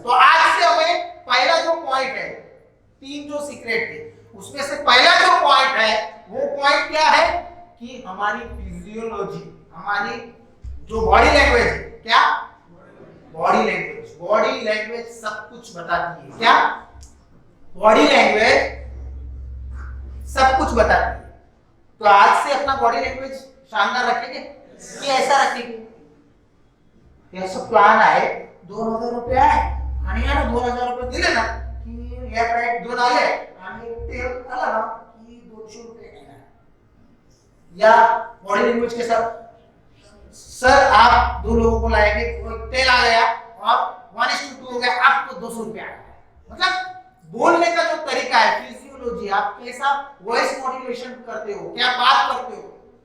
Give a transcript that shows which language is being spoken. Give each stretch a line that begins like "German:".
Hindi: तो आज से हमें पहला जो पॉइंट है, 3 जो सीक्रेट थे उसमें से पहला जो पॉइंट है वो पॉइंट क्या है कि हमारी फिजियोलॉजी, हमारी जो बॉडी लैंग्वेज है, क्या बॉडी लैंग्वेज, बॉडी लैंग्वेज सब कुछ बताती है। क्या बॉडी लैंग्वेज सब कुछ बताती है। तो आज से अपना बॉडी लैंग्वेज शानदार रखेंगे कि ऐसा रखेंगे,
Marathi: ऐसा प्लान आहे 2000 रुपये आहे आणि याला 2000 रुपये दिले ना की लेफ्ट राइट 2 आले आणि तेल आला ना की 200 रुपये येणार।
Hindi: या बॉडी लैंग्वेज के साथ सर आप 2 लोगों को लाएंगे, तेल आ गया और 1:2 हो गया, आपको 200 रुपये आया। मतलब बोलने का जो तरीका है, फिजियोलॉजी, आप कैसा वॉइस मॉड्यूलेशन करते हो, क्या बात करते हो।